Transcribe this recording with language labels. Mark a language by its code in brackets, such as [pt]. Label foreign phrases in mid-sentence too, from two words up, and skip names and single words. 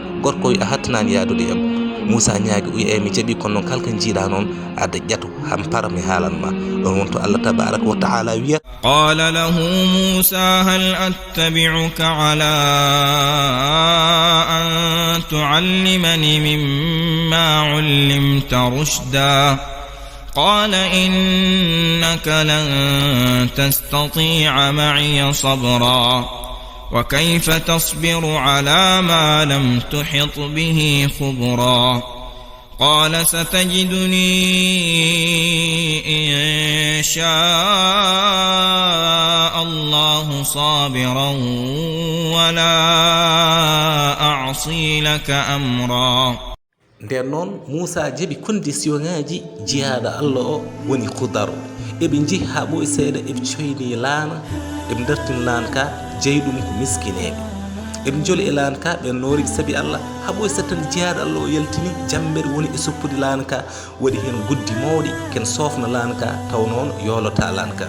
[ff] Gorko wi a hattanani yaadude em. Musa ñaagui wi eyi mi jaaɓi, kono noon kala ko jiiɗa noon adda ƴeeto han para mi haalanma. ɗon wonto [ar] الله تبارك وتعالى [ff] wiyat [ar] قال له موسى هل أتبعك على أن تعلمني مما علمت رشدا قال إنك لن تستطيع معي صبرا وكيف تصبر على ما لم تحط به خبرا قال ستجدني إن شاء الله صابرا ولا أعصي لك أمرا. [ff] nden noon Musa jaɓi conditionŋaji jiyaɗo Allah o woni Khudar. eɓe jeehi ha ɓoye seeɗa, eɓe coyni laana, eɓe dartini laana ka jeeyi ɗum ko miskineɓe. eɓe joli e laana ka ɓe noori saabi Allah. ha ɓoye seeɗa tan jiyaɗo Allah o yaltini jammere woni e soppude laana ka, waɗi hen guddi mawɗi ken sofna laana ka, taw noon yoolota laana ka.